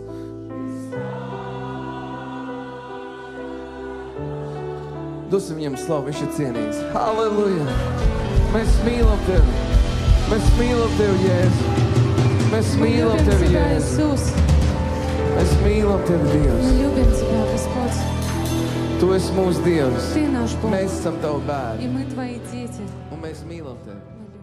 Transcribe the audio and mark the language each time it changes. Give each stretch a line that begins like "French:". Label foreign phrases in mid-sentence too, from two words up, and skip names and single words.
Latvian: Dosim viņam slavu, viņš ir cienīgs. Halleluja! Mēs mīlam Tevi! Mēs mīlam Tevi, Jēzu! Mēs mīlam Tevi, Jēzu! Иисус, Mēs mīlam Tevi, Dievs!
Russian: мы любим Тебя, Господь.
Latvian: Tu esi mūsu Dievs!
Russian: Ты наш Бог,
Latvian: Mēs esam Tavu и bērni!
Russian: мы Твои дети.
Latvian: Un mēs mīlam Tevi!